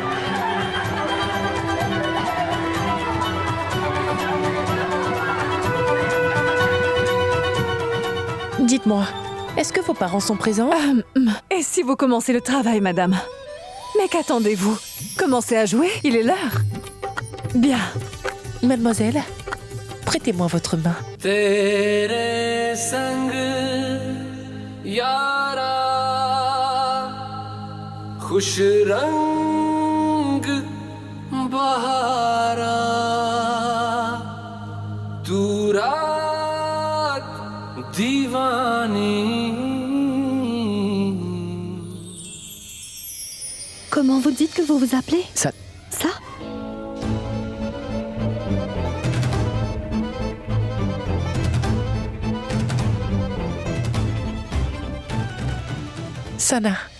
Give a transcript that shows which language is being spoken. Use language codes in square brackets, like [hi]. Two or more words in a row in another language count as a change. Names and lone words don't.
[fr] Dites-moi, est-ce que vos parents sont présents? Et si vous commencez le travail, madame? Mais qu'attendez-vous? Commencez à jouer, il est l'heure. Bien. Mademoiselle, prêtez-moi votre main. [hi] तेरे संग यारा खुश रंग बहारा तू रात दीवानी. [fr] Comment vous dites que vous vous appelez? Ça... Ça? Sana.